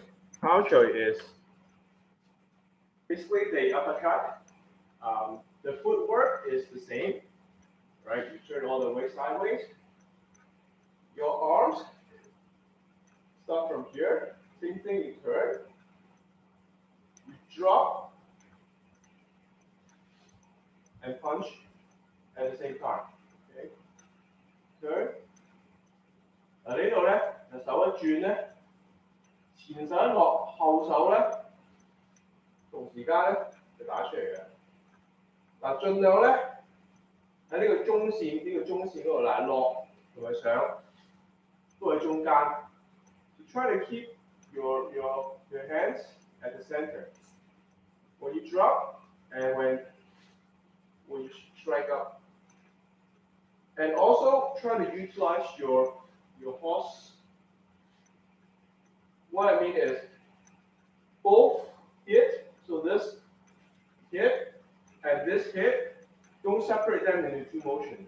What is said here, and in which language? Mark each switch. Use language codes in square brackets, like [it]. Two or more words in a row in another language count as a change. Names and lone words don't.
[en] 拋錘 is basically the uppercut. The footwork is the same, right? You turn all the way sideways. Your arms start from here. Same thing, you turn. You drop and punch at the same time. Okay? Turn. [yue] 嗱呢度咧，就手一轉咧，前手一落，後手咧同時間咧就打出嚟嘅。嗱，盡量咧喺呢個中線嗰度嗱落同埋上都喺中間。 [en] So try to keep your hands at the center. When you drop and when you strike up. And also try to utilize your horse. What I mean is both hit, so this hit and this hit, don't separate them into two motions.